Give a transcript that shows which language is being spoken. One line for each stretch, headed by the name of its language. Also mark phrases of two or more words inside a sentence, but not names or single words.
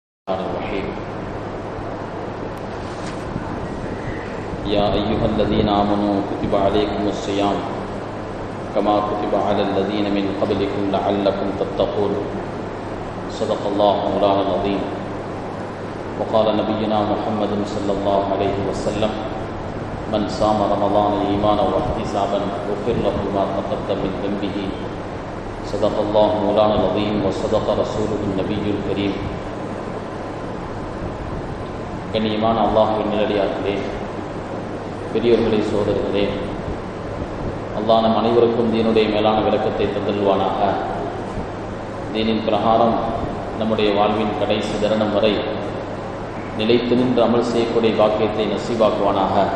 Arabic: الرحيم يا أيها الذين آمنوا كتب عليكم الصيام كما كتب على الذين من قبلكم لعلكم تتقون صدق الله مولانا العظيم وقال نبينا محمد صلى الله عليه وسلم من صام رمضان إيمانا واحتسابا غفر له ما تقدم من ذنبه صدق الله مولانا العظيم وصدق رسوله النبي الكريم.
Tamil: கண்ணியமான அல்லாஹ்வின் நல்லடியார்களே, பெரியோர்களே, சோதரர்களே, அல்லாஹ் நம் அனைவருக்கும் தீனுடைய மேலான விளக்கத்தை தந்தல்வானாக. தீனின் பிரகாரம் நம்முடைய வாழ்வின் கடைசி தருணம் வரை நிலைத்து நின்று அமல் செய்யக்கூடிய பாக்கியத்தை நசீபாக்குவானாக.